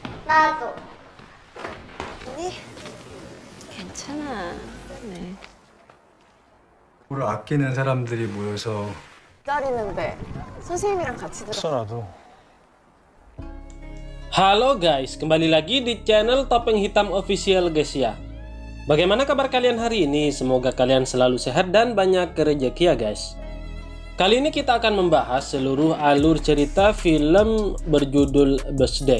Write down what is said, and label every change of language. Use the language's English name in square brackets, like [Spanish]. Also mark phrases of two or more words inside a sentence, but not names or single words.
[Korean] 나도. 아니, 괜찮아. 네. 뭘 아끼는 사람들이 모여서 기다리는데 선생님이랑 같이 들어. 나도. [Indonesian] Halo guys, kembali lagi di channel Topeng Hitam Official guys ya. Bagaimana kabar kalian hari ini? Semoga kalian selalu sehat dan banyak rezeki ya guys. Kali ini kita akan membahas seluruh alur cerita film berjudul Birthday.